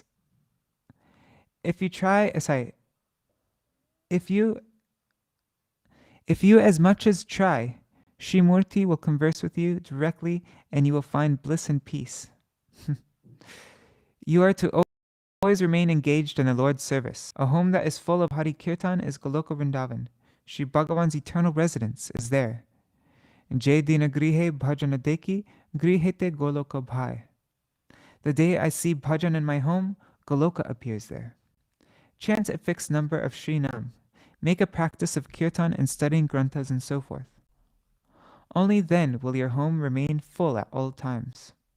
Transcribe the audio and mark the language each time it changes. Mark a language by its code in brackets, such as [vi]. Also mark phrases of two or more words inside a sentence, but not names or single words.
[en] If you as much as try, Shri Murti will converse with you directly and you will find bliss and peace. You are to always remain engaged in the Lord's service. A home that is full of Hari Kirtan is Goloka Vrindavan. Shri Bhagavan's eternal residence is there. [bn] যে দিন গৃহে ভজন দেখি, গৃহেতে গোলোক ভায়. [en] The day I see bhajan in my home, Goloka appears there. Chant a fixed number of Shri Nam. Make a practice of kirtan and studying granthas and so forth. Only then will your home remain full at all times.